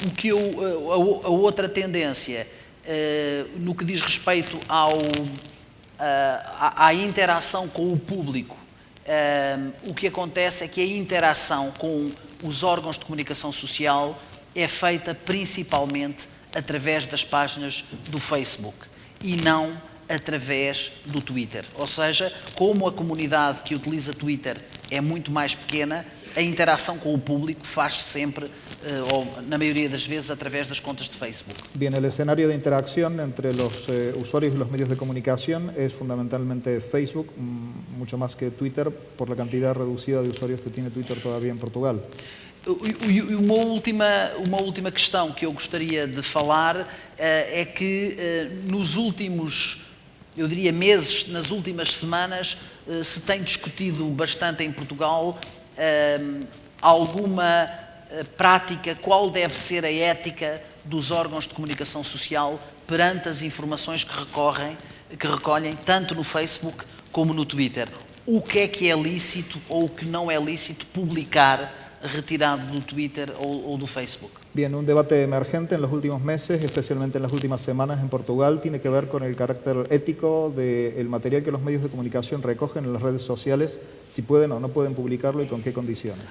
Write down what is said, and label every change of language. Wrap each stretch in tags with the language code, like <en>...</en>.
<pt>A outra tendência, no que diz respeito à interação com o público, o que acontece é que a interação com os órgãos de comunicação social é feita principalmente através das páginas do Facebook e não através do Twitter. Ou seja, como a comunidade que utiliza Twitter é muito mais pequena, a interação com o público faz-se sempre, ou na maioria das vezes, através das contas de Facebook.</pt> <es>Bien, el escenario de interacción entre los usuarios y los medios de comunicación es fundamentalmente Facebook, mucho más que Twitter, por la cantidad reducida de usuarios que tiene Twitter todavía en Portugal.</es> <pt>Uma última questão que eu gostaria de falar é que nos últimos, eu diria, meses, nas últimas semanas, se tem discutido bastante em Portugal alguma prática, qual deve ser a ética dos órgãos de comunicação social perante as informações que recolhem tanto no Facebook como no Twitter. O que é lícito ou o que não é lícito publicar retirado do Twitter ou do Facebook?</pt> <es>Bien, un debate emergente en los últimos meses, especialmente en las últimas semanas en Portugal, tiene que ver con el carácter ético del material que los medios de comunicación recogen en las redes sociales, si pueden o no pueden publicarlo y con qué condiciones.</es>